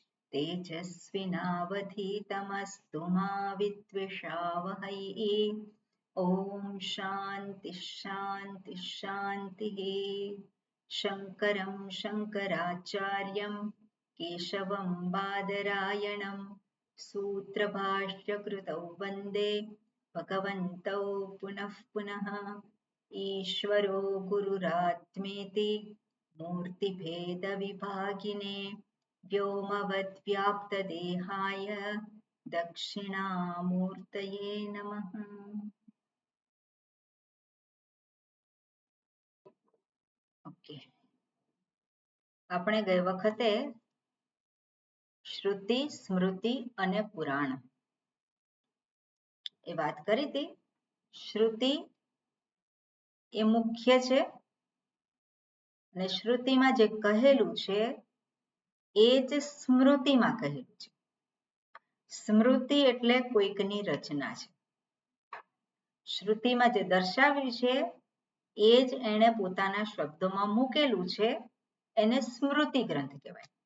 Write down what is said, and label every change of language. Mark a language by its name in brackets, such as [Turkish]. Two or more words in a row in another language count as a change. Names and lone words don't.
[Sanskrit] તેજસ્વિનાવધીતમસ્તુ મા વિદ્વિષાવહૈ ઓમ શાંતિ શાંતિ શાંતિ શંકરં શંકરાચાર્યં કેશવં બાદરાયણં सूत्रभाष्यकृतौ वन्दे भगवन्तौ पुनः पुनः ईश्वरो गुरुरात्मेति मूर्तिभेदविभागिने व्योमवद्व्याप्तदेहाय दक्षिणामूर्तये नमः [Gujarati] ઓકે આપણે ગઈ વખતે શ્રુતિ સ્મૃતિ અને પુરાણ એ વાત કરી હતી શ્રુતિ એ મુખ્ય છે અને શ્રુતિમાં જે કહેલું છે એ જ સ્મૃતિમાં કહેલું છે સ્મૃતિ એટલે કોઈકની રચના છે શ્રુતિમાં જે દર્શાવ્યું છે એ જ એણે પોતાના શબ્દોમાં મૂકેલું છે એને સ્મૃતિ ગ્રંથ કહેવાય